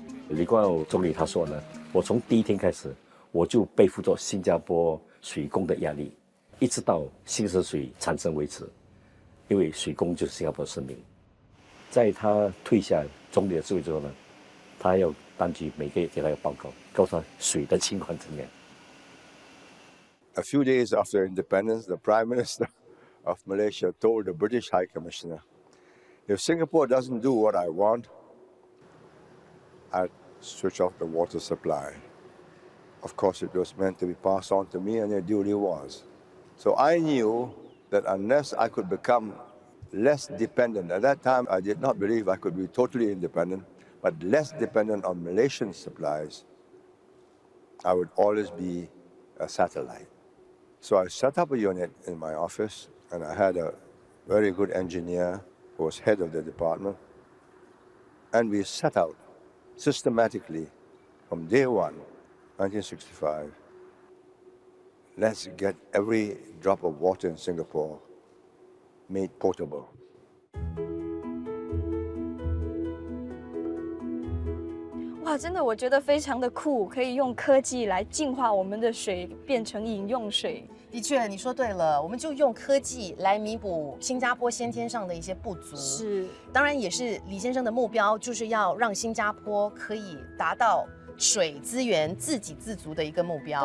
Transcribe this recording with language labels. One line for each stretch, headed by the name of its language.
Chinese: 李光耀总理他说呢，我从第一天开始，我就背负着新加坡水工的压力，一直到新生水产生为止，因为水工就是新加坡的生命。在他退下总理的职位之后呢，他要当局每个月给他一个报告，告诉他水的情况怎么样。
English: A few days after independence, the Prime Minister of Malaysia told the British High Commissioner, if Singapore doesn't do what I want, I'd switch off the water supply. Of course, it was meant to be passed on to me, and it duly was. So I knew that unless I could become less dependent, at that time I did not believe I could be totally independent, but less dependent on Malaysian supplies, I would always be a satellite. So I set up a unit in my office, and I had a very good engineer who was head of the department. And we set out systematically from day one, 1965, let's get every drop of water in Singapore made potable.
Chinese: 哇，真的，我觉得非常的酷，可以用科技来净化我们的水，变成饮用水。的确，你说对了，我们就用科技来弥补新加坡先天上的一些不足。是，当然也是李先生的目标，就是要让新加坡可以达到水资源自给自足的一个目标。